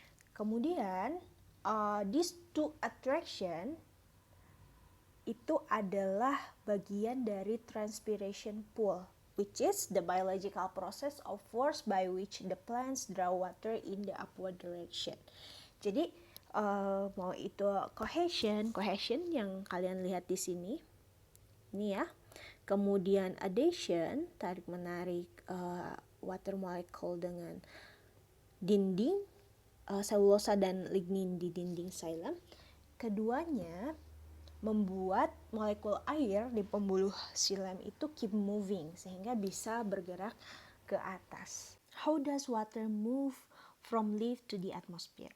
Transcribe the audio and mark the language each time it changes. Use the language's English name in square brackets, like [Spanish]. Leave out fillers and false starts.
[Indonesian] Kemudian [English] these two attraction [Indonesian] itu adalah bagian dari transpiration pool. [English] which is the biological process of force by which the plants draw water in the upward direction. [Indonesian] Jadi mau itu cohesion yang kalian lihat di sini, ini ya. Kemudian adhesion, tarik menarik water molecule dengan dinding selulosa dan lignin di dinding xylem. Keduanya membuat molekul air di pembuluh xylem itu [English] keep moving [Indonesian] sehingga bisa bergerak ke atas. [English] How does water move from leaf to the atmosphere?